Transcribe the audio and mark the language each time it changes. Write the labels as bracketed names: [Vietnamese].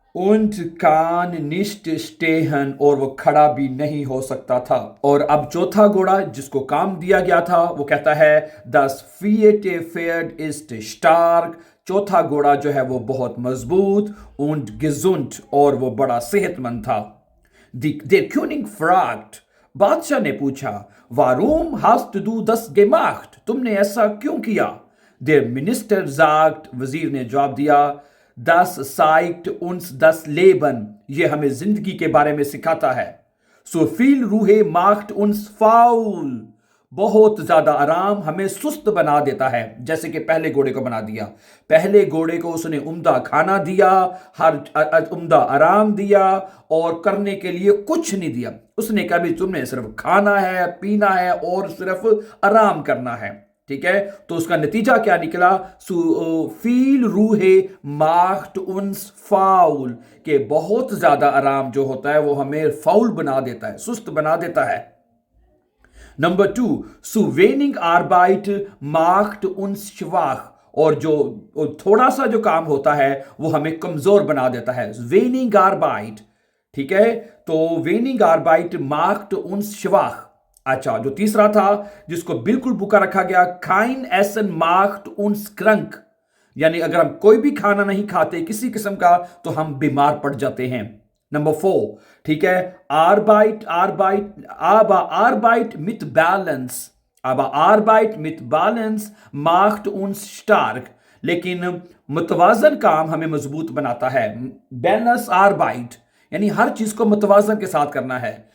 [German] und kann nicht stehen, [Hindi] और वो खड़ा भी नहीं हो सकता था। और अब चौथा घोड़ा जिसको काम दिया गया था वो कहता है, [German] Das vierte Pferd ist stark, [Hindi] चौथा घोड़ा जो है वो बहुत मजबूत, [German] und gesund, [Hindi] और वो बड़ा सेहतमंद था। [German] Der König fragt, [Hindi] बादशाह ने पूछा, [German] Warum hast du das gemacht, [Hindi] तुमने ऐसा क्यों किया? [German] Der Minister sagt, [Hindi] वजीर ने जवाब दिया, [German] Das zeigt uns das Leben, [Hindi] ये हमें जिंदगी के बारे में सिखाता है। [German] So viel Ruhe macht uns faul, [Hindi] बहुत ज्यादा आराम हमें सुस्त बना देता है, जैसे कि पहले घोड़े को बना दिया। पहले घोड़े को उसने उम्दा खाना दिया, हर उम्दा आराम दिया, और करने के लिए कुछ नहीं दिया। उसने कहा भी तुमने सिर्फ खाना है, पीना है और सिर्फ आराम करना है। ठीक है, तो उसका नतीजा क्या निकला? [German] फील रूहे माख्ट उन्स फाउल, [Hindi] के बहुत ज्यादा आराम जो होता है वो हमें फाउल बना देता है, सुस्त बना देता है। Number 2, [German] zu wenig Arbeit macht uns schwach, [Hindi] और जो थोड़ा सा जो काम होता है वो हमें कमजोर बना देता है। [German] wenig Arbeit, [Hindi] ठीक है, तो [German] wenig Arbeit macht uns schwach। [Hindi] अच्छा, जो तीसरा था जिसको बिल्कुल भूखा रखा गया, [German] kein Essen macht uns krank, [Hindi] यानी अगर हम कोई भी खाना नहीं खाते किसी किस्म का तो हम बीमार पड़ जाते हैं। नंबर 4, ठीक है, [German] Arbeit mit Balance, aber Arbeit mit Balance macht uns stark, [Hindi] लेकिन मुतवाजन काम हमें मजबूत बनाता है। बैलेंस आर्बाइट, यानी हर चीज को मुतवाजन के साथ करना है।